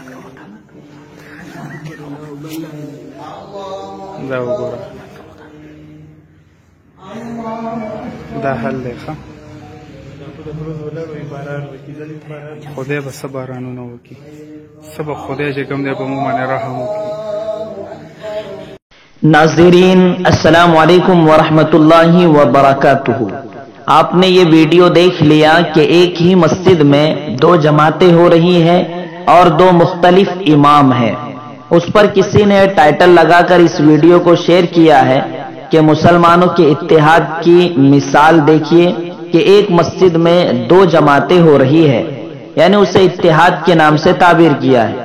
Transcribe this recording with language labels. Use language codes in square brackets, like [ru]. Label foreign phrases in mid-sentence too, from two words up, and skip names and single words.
[ps] دا وګوره، دا حل دی. ښه خدای به څه بارانونه وکړي، څه به خدای چې کوم دی په موږ باندې رحم وکړي. [ar] ناظرین السلام علیکم ورحمۃ اللہ وبرکاتہ. [ur] آپ نے یہ ویڈیو دیکھ لیا کہ ایک ہی مسجد میں دو جماعتیں ہو رہی ہیں اور دو مختلف امام ہیں. اس پر کسی نے ٹائٹل لگا کر اس ویڈیو کو شیئر کیا ہے کہ مسلمانوں کے اتحاد کی مثال دیکھیے کہ ایک مسجد میں دو جماعتیں ہو رہی ہے، یعنی اسے اتحاد کے نام سے تعبیر کیا ہے.